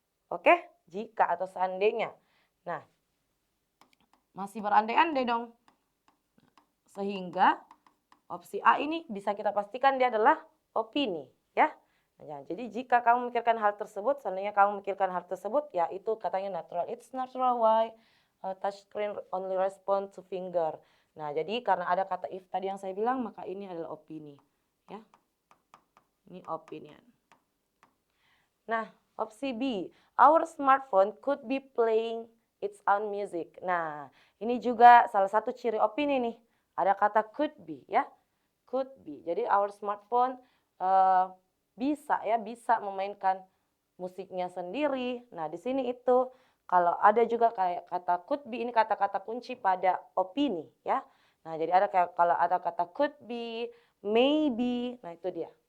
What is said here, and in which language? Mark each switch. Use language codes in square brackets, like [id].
[id] Oke, jika atau seandainya. Nah, masih berandai-andai dong. Sehingga opsi A ini bisa kita pastikan dia adalah opini ya. Nah, jadi jika kamu memikirkan hal tersebut, seandainya kamu memikirkan hal tersebut, ya itu katanya natural. [en] It's natural why touchscreen only respond to finger. [id] Nah, jadi karena ada kata if tadi yang saya bilang, maka ini adalah opini. Ya, ini opinion. Nah, opsi B, [en] our smartphone could be playing its own music. [id] Nah, ini juga salah satu ciri opini nih. Ada kata could be ya, could be. Jadi our smartphone bisa memainkan musiknya sendiri. Nah, di sini itu kalau ada juga kayak kata could be, ini kata-kata kunci pada opini ya. Nah, jadi ada kayak kalau ada kata could be, maybe, nah itu dia.